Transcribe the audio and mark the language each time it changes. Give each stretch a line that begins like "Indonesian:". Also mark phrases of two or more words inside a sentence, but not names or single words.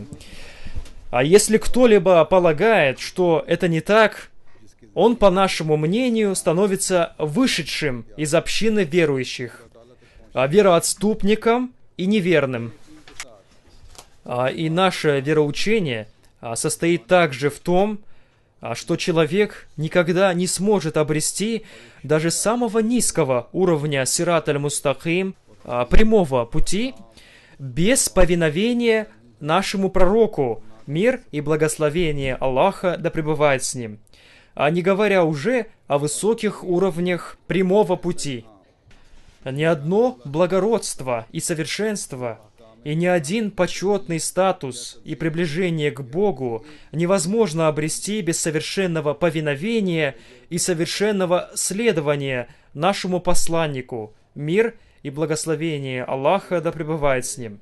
Russian: А если кто-либо полагает, что это не так, он, по нашему мнению, становится вышедшим из общины верующих, вероотступником и неверным. И наше вероучение состоит также в том, что человек никогда не сможет обрести даже самого низкого уровня
Arabic: صراط المستقيم,
Russian: прямого пути, без повиновения нашему пророку, мир и благословение Аллаха да пребывает с ним, а не говоря уже о высоких уровнях прямого пути. Ни одно благородство и совершенство и ни один почетный статус и приближение к Богу невозможно обрести без совершенного повиновения и совершенного следования нашему посланнику, мир и благословение Аллаха да пребывает с ним.